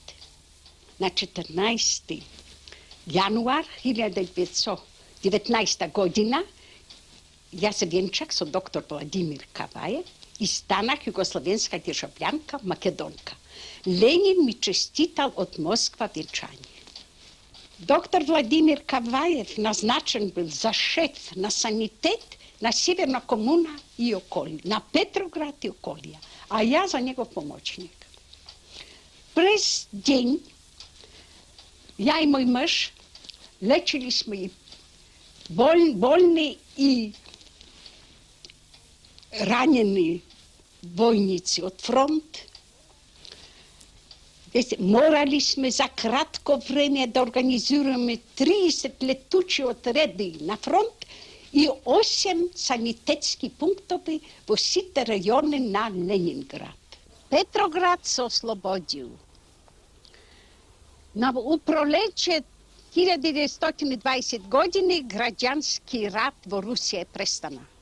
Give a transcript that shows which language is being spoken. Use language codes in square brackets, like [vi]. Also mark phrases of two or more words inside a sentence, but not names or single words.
[mk] На 14 јануар 1919 година ја се венчах со доктор Владимир Каваев и станах југословенска државјанка, македонка. Ленин ми честитал од Москва венчање. Доктор Владимир Каваев [ru] назначен был [mk] за шеф на санитет на Северна комуна и околия, на Петроград и околия, [ru] а я за него помощник. [bg] През день я и мой мъж лечили сме и болни и ранени войници от фронт. [mk] Морали сме за кратко време да организираме 30 летечки одреди на фронт и 8 санитетски пунктови по сите рајони на Ленинград. [sr] Petrograd se oslobodio. U proleće 1920 godine građanski rat u Rusiji je prestana.